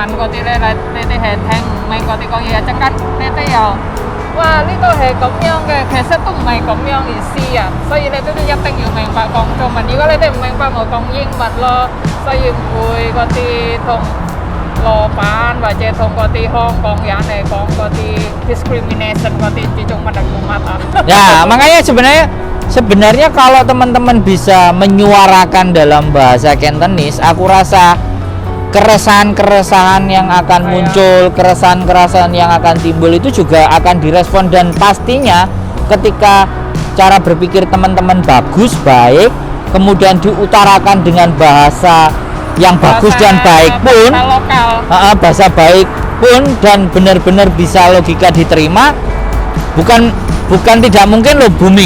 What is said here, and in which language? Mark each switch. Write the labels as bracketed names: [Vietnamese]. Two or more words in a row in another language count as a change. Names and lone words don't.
[Cantonese] 嗰啲咧，你哋係聽唔明嗰啲講嘢，陣間你哋又哇呢個係咁樣嘅，其實都唔係咁樣意思啊，所以你哋都一定要明白講中文。如果你哋唔明白，咪講英文咯，所以唔會嗰啲同老闆或者同嗰啲香港人嚟講嗰啲 discrimination 嗰啲 di Cuman dan Kumata. [Indonesian] Ya, makanya sebenarnya kalau teman-teman bisa menyuarakan dalam bahasa Kantonis, aku rasa keresahan-keresahan yang akan muncul, keresahan-keresahan yang akan timbul itu juga akan direspon dan pastinya ketika cara berpikir teman-teman bagus, baik, kemudian diutarakan dengan bahasa yang bagus dan baik pun, bahasa baik pun dan benar-benar bisa logika diterima, bukan tidak mungkin lo booming.